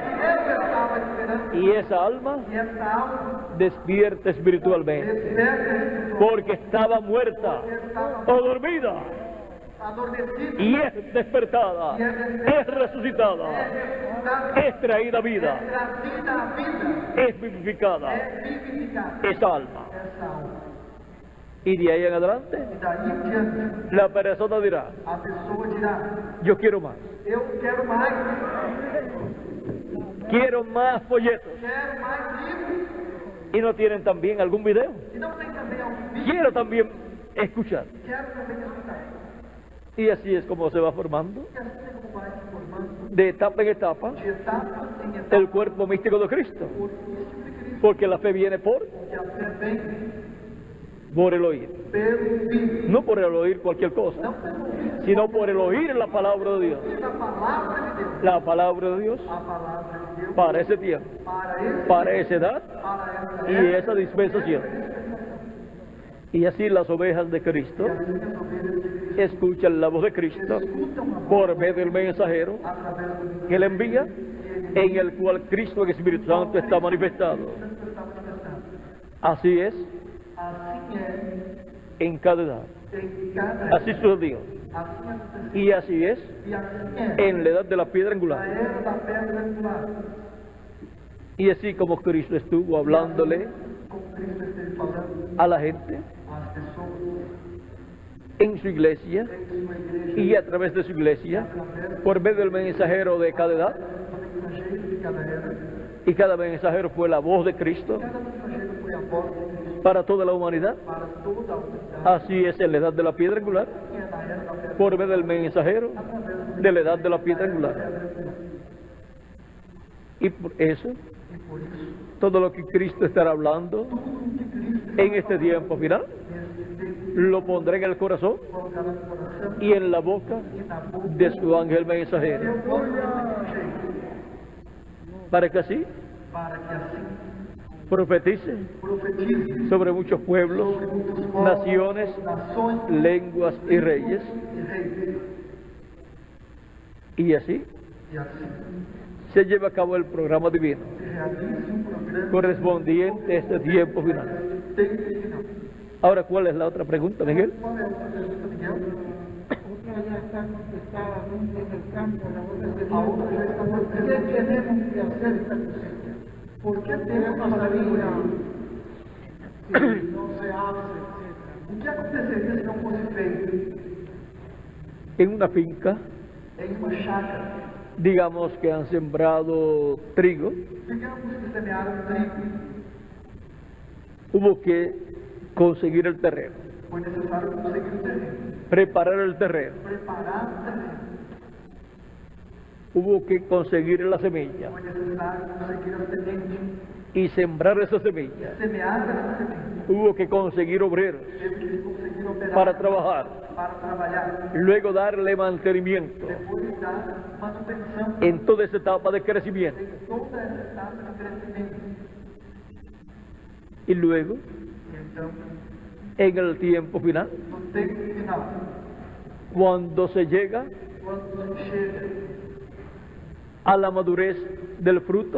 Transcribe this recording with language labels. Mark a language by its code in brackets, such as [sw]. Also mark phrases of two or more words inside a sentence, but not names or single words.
[pt] eu estava esperando. [es] Y esa alma [pt] E essa alma [es] despierta espiritualmente, [pt] desperta espiritual, [es] porque estaba muerta o dormida, [pt] adormecida, [es] y es despertada, es resucitada, es traída a vida, [pt] trazida à vida, [es] es vivificada, [pt] vivificada. [es] esa alma. [pt] Essa alma. [es] Y de ahí en adelante, [pt] E daí em diante, [es] la persona dirá, [pt] a pessoa dirá: [es] yo quiero más [pt] eu quero mais [es] folletos. [pt] livros. [es] Y no tienen también algún video. [pt] E não tem também algum vídeo? [es] Quiero también escuchar. [pt] Quero também escutar. [es] Y así es como se va formando, [pt] E assim é como vai se formando, [es] de etapa en etapa, [pt] de etapa em etapa, [es] el cuerpo místico de Cristo. [pt] o místico de Cristo, [es] Porque la fe viene [pt] que a fé vem [es] por el oír. [pt] pelo ouvido, [es] No por el oír cualquier cosa, [pt] não pelo ouvido, [es] sino por el oír la palabra de Dios. [pt] a palavra de Deus. [es] La palabra de Dios [pt] A palavra de Deus [es] para ese tiempo, para esa edad [pt] para essa [es] y esa dispensación. Y así las ovejas de Cristo [pt] as ovelhas de Cristo [es] escuchan la voz de Cristo [pt] escutam a voz [es] por medio del mensajero [pt] através do [es] que le envía, en el cual Cristo el Espíritu Santo está manifestado. [pt] Santo está manifestado. [es] Así es [pt] Assim [es] en cada edad. [pt] em cada [es] Así sucedió. [pt] assim aconteceu. [es] Y así es [pt] E assim [es] en la edad de la piedra [pt] a [es] angular. [pt] era da pedra angular. [es] Y así como Cristo estuvo hablándole [pt] Como Cristo esteve falando [es] a la gente [pt] às pessoas [es] en su iglesia [pt] em sua igreja, [es] y a través de su iglesia, por medio del mensajero de cada edad, [pt] do mensageiro de cada era, [es] y cada mensajero fue la voz de Cristo [pt] cada mensageiro foi a voz de Cristo [es] para toda la humanidad. [pt] para toda a humanidade. [es] Así es en la edad de la piedra angular, [pt] E é na era da pedra [es] por medio del mensajero de la edad de la piedra angular. Y por eso, [pt] e por isso, [es] todo lo que Cristo estará hablando [pt] tudo que Cristo [es] en este tiempo final, [pt] nesse tempo [es] lo pondrá en el corazón [pt] colocará no coração [es] y en la boca [pt] e na boca [es] de su ángel mensajero, [pt] do próprio mensageiro, [es] para que así [pt] para que assim [es] profetice [pt] profetize [es] sobre muchos pueblos, [pt] sobre muitos povos, [es] naciones, [pt] nações [es] lenguas y reyes, [pt] e reis. [es] y así [pt] E assim [es] se lleva a cabo el programa divino [pt] se realiza programa [es] correspondiente a este tiempo final. [pt] tempo final. [es] Ahora, ¿cuál es la otra pregunta, Miguel? [pt] Qual é a outra pergunta, Miguel? [es] Otra ya está contestada dentro del campo, la voz de [pt] A outra já está contestada. [es] ¿Qué tenemos que hacer esta cosecha? [pt] Por que [es] ¿Qué [pt] temos [es] pasaría [pt] passaria? [es] si no se hace, etcétera? [pt] O que aconteceria se não fosse feito [es] En una finca, [pt] em uma chácara? [es] digamos que han sembrado trigo, [pt] Digamos que semearam trigo, [es] hubo que conseguir el terreno, [pt] foi necessário conseguir o terreno, [es] preparar el terreno, [pt] preparar o terreno, [es] hubo que conseguir la semilla [pt] foi necessário conseguir a semente, [es] y sembrar esa semilla, [pt] semear essa semente, [es] hubo que conseguir obreros [pt] teve que se conseguir operar [es] para trabajar, [pt] para trabalhar, [es] luego darle mantenimiento [pt] depois dar manutenção [es] en toda esa etapa de crecimiento [pt] em toda essa etapa de crescimento. [es] y luego [pt] Então, [es] en el tiempo final, [pt] no tempo final, [es] cuando se llega [pt] quando se chega [es] a la madurez del fruto,